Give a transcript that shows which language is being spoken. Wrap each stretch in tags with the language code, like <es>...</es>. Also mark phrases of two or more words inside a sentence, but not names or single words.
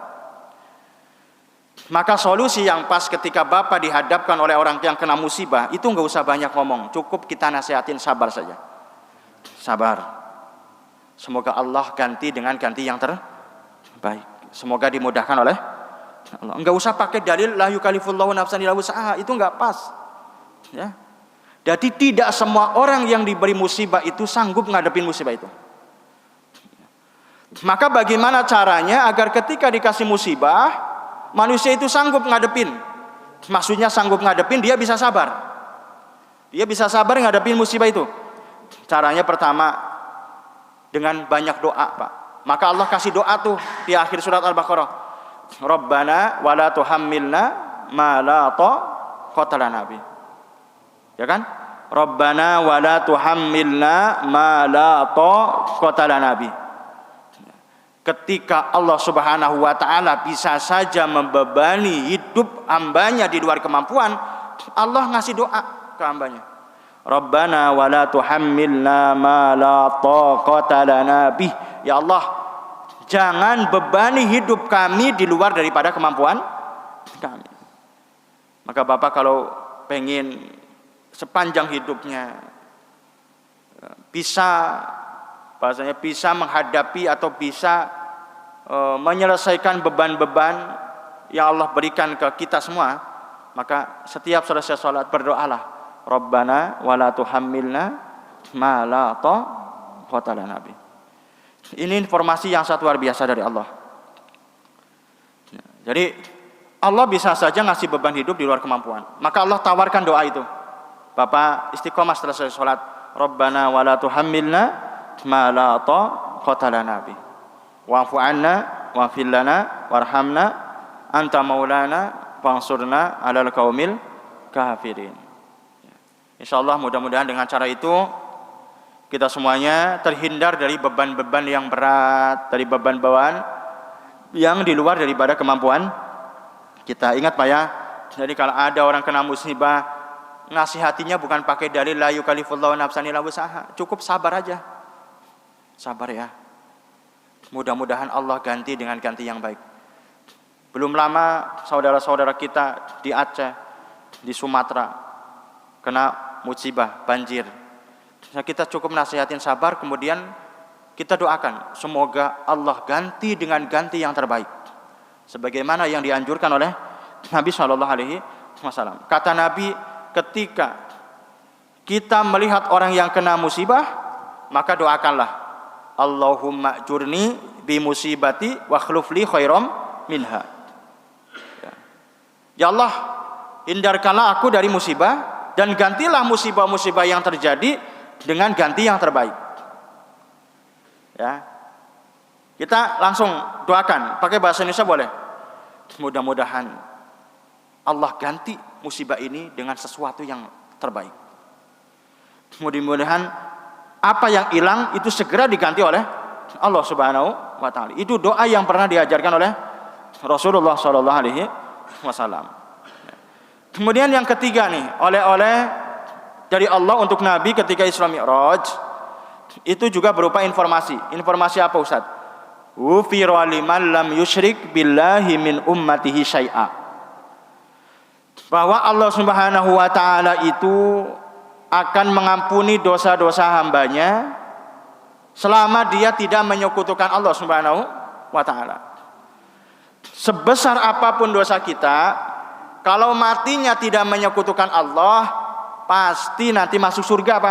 <id>Maka solusi yang pas ketika Bapak dihadapkan oleh orang yang kena musibah, itu nggak usah banyak ngomong, cukup kita nasihatin sabar saja. Sabar. Semoga Allah ganti dengan ganti yang terbaik. Semoga dimudahkan oleh Allah. Nggak usah pakai dalil</id> <ar>لا يكلف الله نفسا إلا وسعها,</ar> <id>itu nggak pas. Ya. Jadi tidak semua orang yang diberi musibah itu sanggup ngadepin musibah itu. Maka bagaimana caranya agar ketika dikasih musibah, manusia itu sanggup ngadepin? Maksudnya sanggup ngadepin, dia bisa sabar. Dia bisa sabar ngadepin musibah itu. Caranya pertama dengan banyak doa, Pak. Maka Allah kasih doa tuh di akhir surat Al-Baqarah.</id> <ar>ربنا ولا تحملنا ما لا طاقة لنا به.</ar> <id>Ya kan?</id> <ar>ربنا ولا تحملنا ما لا طاقة لنا به.</ar> <id>Ketika Allah</id> <ar>سبحانه وتعالى</ar> <id>bisa saja membebani hidup hambanya di luar kemampuan, Allah ngasih doa ke hambanya.</id> <ar>ربنا ولا تحملنا ما لا طاقة لنا به. يا الله,</ar> <id>jangan bebani hidup kami di luar daripada kemampuan kami. Maka Bapak kalau pengen sepanjang hidupnya bisa bahasanya bisa menghadapi atau bisa menyelesaikan beban-beban yang Allah berikan ke kita semua, maka setiap selesai sholat berdoalah,</id> <ar>ربنا ولا تحملنا ما لا طاقة لنا به.</ar> <id>Ini informasi yang sangat luar biasa dari Allah. Jadi Allah bisa saja ngasih beban hidup di luar kemampuan. Maka Allah tawarkan doa itu. Bapak istiqomah setelah selesai sholat,</id> <ar>ربنا ولا تحملنا ما لا طاقة لنا به. واعف عنا واغفر لنا وارحمنا أنت مولانا فانصرنا على القوم الكافرين.</ar> <id>Insyaallah mudah-mudahan dengan cara itu kita semuanya terhindar dari beban-beban yang berat, dari beban-beban yang di luar daripada kemampuan kita. Ingat, Pak, ya. Jadi kalau ada orang kena musibah, nasihatinya bukan pakai dalil</id> <ar>لا يكلف الله نفسا إلا وسعها.</ar> <id>Cukup sabar aja. Sabar ya. Mudah-mudahan Allah ganti dengan ganti yang baik. Belum lama saudara-saudara kita di Aceh, di Sumatera kena musibah banjir. Nah, kita cukup nasihatin sabar, kemudian kita doakan semoga Allah ganti dengan ganti yang terbaik. Sebagaimana yang dianjurkan oleh Nabi SAW. Kata Nabi, ketika kita melihat orang yang kena musibah, maka doakanlah,</id> <ar>اللهم أجرني بمصيبتي واخلف لي خيرا منها. يا الله,</ar> <id>hindarkanlah aku dari musibah dan gantilah musibah-musibah yang terjadi dengan ganti yang terbaik. Ya. Kita langsung doakan, pakai bahasa Indonesia boleh. Mudah-mudahan Allah ganti musibah ini dengan sesuatu yang terbaik. Mudah-mudahan apa yang hilang itu segera diganti oleh Allah</id> <ar>سبحانه وتعالى.</ar> <id>Itu doa yang pernah diajarkan oleh Rasulullah</id> <ar>صلى الله عليه وسلم.</ar> <id>Kemudian yang ketiga nih, oleh-oleh dari Allah untuk Nabi ketika Isra Mi'raj itu juga berupa informasi. Informasi apa Ustaz?</id> <ar>غفر لمن لم يشرك بالله من أمته شيئا.</ar> <id>Bahwa Allah</id> <ar>سبحانه وتعالى</ar> <id>itu akan mengampuni dosa-dosa hambanya selama dia tidak menyekutukan Allah</id> <ar>سبحانه وتعالى.</ar> <id>Sebesar apapun dosa kita, kalau matinya tidak menyekutukan Allah, pasti nanti masuk surga, Pak.</id>